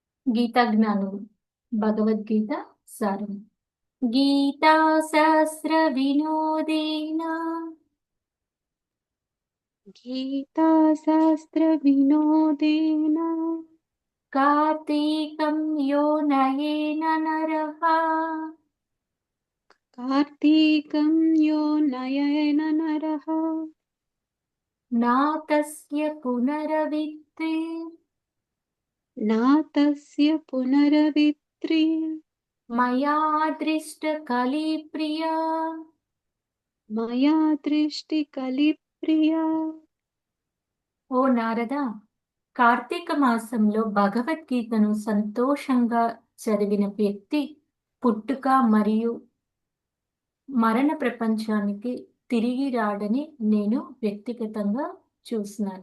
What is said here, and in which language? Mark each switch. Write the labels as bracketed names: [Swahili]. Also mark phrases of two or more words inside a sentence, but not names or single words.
[Telugu] గీతా జ్ఞానం భగవద్గీత సారం. [Sanskrit] గీతా శాస్త్ర వినోదేన गीताशास्त्रविनोदेन కార్తీకం యో నయేన నరః कार्तीकं यो नयेन नरः నాతస్య పునరవిత్తి नातस्य पुनरवित्रि మయా దృష్ట కలిప్రియా. मया दृष्टिकलिप्रिया। [Telugu] ఓ నారద, కార్తీక మాసంలో భగవద్గీతను సంతోషంగా చదివిన వ్యక్తి పుట్టుక మరియు మరణ ప్రపంచానికి తిరిగి రాడని నేను వ్యక్తిగతంగా చూసినాను.